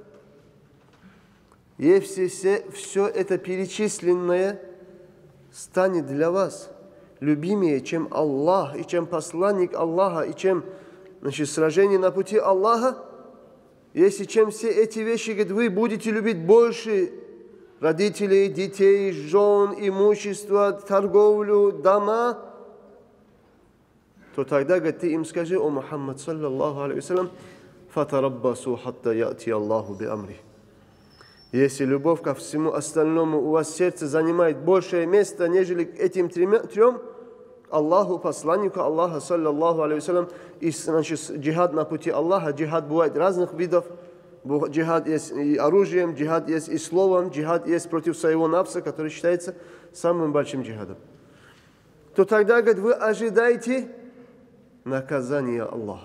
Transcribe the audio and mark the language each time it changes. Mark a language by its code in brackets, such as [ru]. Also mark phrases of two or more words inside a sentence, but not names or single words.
[ru] если все это перечисленное станет для вас любимее, чем Аллах, и чем посланник Аллаха, и чем сражение на пути Аллаха, если чем все эти вещи, говорит, вы будете любить больше родителей, детей, жен, имущество, торговлю, дома, то тогда, говорит, ты им скажи, о Мухаммад, [ar] صلى الله عليه وسلم فتربصوا حتى يأتي الله بأمره. [ru] Если любовь ко всему остальному у вас в сердце занимает большее место, нежели к этим трем, Аллаху, посланнику Аллаха, [ar] صلى الله عليه وسلم, [ru] и джихад на пути Аллаха, джихад бывает разных видов, джихад есть и оружием, джихад есть и словом, джихад есть против своего нафса, который считается самым большим джихадом, то тогда, говорит, вы ожидаете наказания Аллаха.